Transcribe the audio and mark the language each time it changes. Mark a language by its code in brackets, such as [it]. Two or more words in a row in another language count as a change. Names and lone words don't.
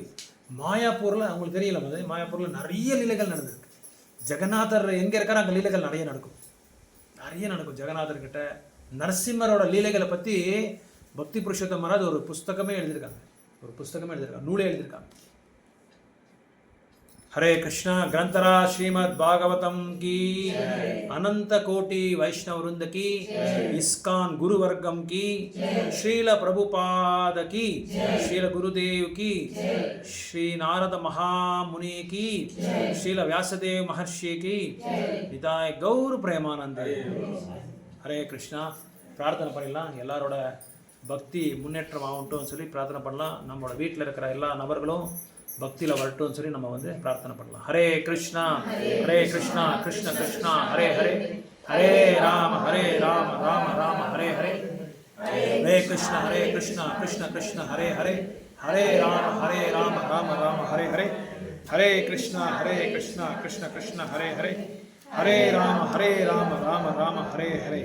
[ta] மாயாப்பூரில் அவங்களுக்கு தெரியல, மாயாப்பூரில் நிறைய லீலைகள் நடந்திருக்கு. ஜெகநாதர் எங்கே இருக்காரோ அங்கே லீலைகள் நிறைய நடக்கும். ஜெகநாதர்கிட்ட நரசிம்மரோட லீலைகளை பற்றி பக்தி புருஷோத்தம் மகாராஜ் ஒரு புஸ்தகமே எழுதியிருக்காங்க, நூலே எழுதியிருக்காங்க. [hi] हरे कृष्णा ग्रंथरा श्रीमद् भागवतम की अनंत कोटि वैष्णव वृंद की इस्कॉन गुरुवर्गम की श्रील प्रभुपाद की श्रील गुरुदेव की श्री नारद महामुनि की श्रील व्यासदेव महर्षि की निताय गौर प्रेमानंद. [ta] हरे कृष्णा. प्रार्थना பண்ணலாம், எல்லாரோட பக்தி முன்னேற்றம் ஆகட்டும்னு சொல்லி பிரார்த்தனை பண்ணலாம். நம்மளோட வீட்டில் இருக்கிற எல்லா நபர்களும் பக்தியில் வரட்டும்னு சொல்லி நம்ம வந்து பிரார்த்தனை பண்ணலாம். ஹரே கிருஷ்ணா கிருஷ்ண கிருஷ்ணா ஹரே ஹரே, ஹரே ராம ராம ராம ஹரே ஹரே, ஹரே கிருஷ்ணா கிருஷ்ண கிருஷ்ண ஹரே ஹரே, ஹரே ராம ராம ஹரே ஹரே, ஹரே கிருஷ்ணா கிருஷ்ண கிருஷ்ண ஹரே ஹரே, ஹரே ராம ராம ஹரே ஹரே.